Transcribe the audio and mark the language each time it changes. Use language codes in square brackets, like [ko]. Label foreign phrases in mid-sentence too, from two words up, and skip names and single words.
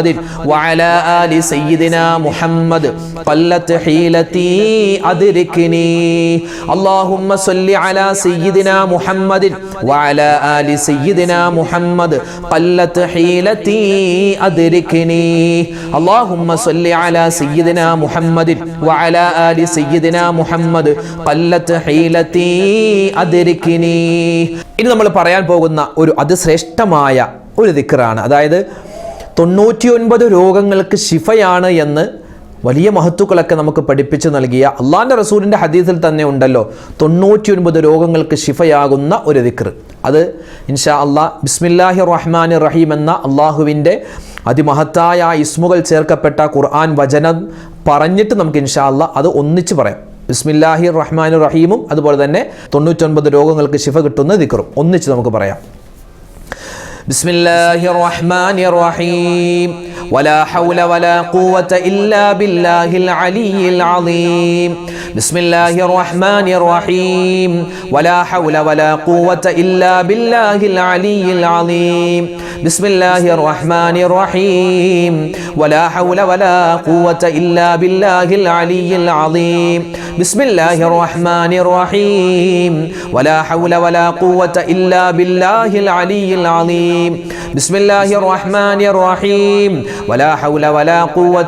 [ar] وعلى آل سيدنا محمد قلت حيلتي أدركني اللهم صل على سيدنا محمد وعلى آل سيدنا محمد قلت حيلتي أدركني اللهم صل على سيدنا محمد وعلى آل سيدنا محمد قلت حيلتي أدركني [ml] ഇനി നമ്മൾ പറയാൻ പോകുന്ന ഒരു അതിശ്രേഷ്ഠമായ ഒരു ദിക്റാണ്. അതായത് 99 രോഗങ്ങൾക്ക് ശിഫയാണ് എന്ന് വലിയ മഹത്തുക്കളൊക്കെ നമുക്ക് പഠിപ്പിച്ചു നൽകിയ അള്ളാഹിൻ്റെ റസൂലിൻ്റെ ഹദീസിൽ തന്നെ ഉണ്ടല്ലോ 99 രോഗങ്ങൾക്ക് ശിഫയാകുന്ന ഒരു ദിക്ർ. അത് [ar] إن شاء الله بسم الله الرحمن الرحيم [ml] എന്ന അള്ളാഹുവിൻ്റെ അതിമഹത്തായ ഇസ്മുകൾ ചേർക്കപ്പെട്ട ഖുർആൻ വചനം പറഞ്ഞിട്ട് നമുക്ക് [ar] إن شاء الله [ml] അത് ഒന്നിച്ച് പറയാം. [ar] بسم الله الرحمن الرحيم [ml] അതുപോലെ തന്നെ 99 രോഗങ്ങൾക്ക് ശിഫ കിട്ടുന്ന ദിക്റും ഒന്നിച്ച് നമുക്ക് പറയാം. [ar] بسم الله الرحمن الرحيم ولا حول ولا قوة إلا بالله العلي العظيم بسم الله الرحمن الرحيم ولا حول ولا قوة إلا بالله العلي العظيم بسم الله الرحمن الرحيم ولا حول ولا قوة إلا بالله العلي العظيم بسم الله الرحمن الرحيم ولا حول ولا قوة إلا بالله العلي العظيم بسم الله الرحمن الرحيم ولا حول ولا قوة